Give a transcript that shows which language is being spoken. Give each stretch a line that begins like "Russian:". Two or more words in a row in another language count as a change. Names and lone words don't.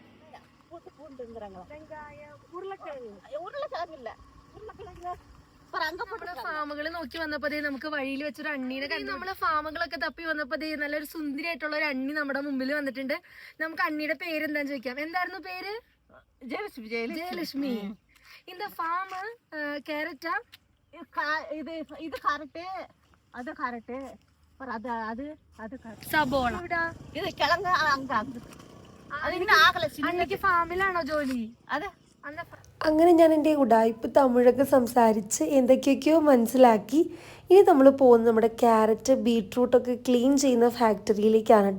Malayalam: ഫാമുകൾ നോക്കി വന്നപ്പോ നമുക്ക് വഴിയിൽ വെച്ചൊരു അണ്ണീനെ കണ്ടു. നമ്മള് ഫാമുകളൊക്കെ തപ്പി വന്നപ്പോ നല്ലൊരു സുന്ദരിയായിട്ടുള്ള ഒരു അണ്ണി നമ്മുടെ മുമ്പിൽ വന്നിട്ടുണ്ട്. നമുക്ക് അണ്ണിയുടെ പേര് എന്താന്ന് ചോദിക്കാം. എന്തായിരുന്നു പേര്? ജയലക്ഷ്മി.
Tamil: இந்த ஃபார்ம் கேரட்டா? இது கரெக்ட், அது கரெக்ட். அது அது அது
Malayalam: സബോള. ഇത് കിഴങ്ങ് അങ്ക അതിന് ആകല അണ്ണയ്ക്ക് ഫാമിലാണോ ജോലി? അതെ. അങ്ങനെ ഞാൻ എൻ്റെ ഉടായ്പ് തമിഴൊക്കെ സംസാരിച്ച് എന്തൊക്കെയൊക്കെയോ മനസ്സിലാക്കി. ഇനി നമ്മൾ പോകുന്നത് നമ്മുടെ ക്യാരറ്റ് ബീട്രൂട്ടൊക്കെ ക്ലീൻ ചെയ്യുന്ന ഫാക്ടറിയിലേക്കാണ് കേട്ടോ.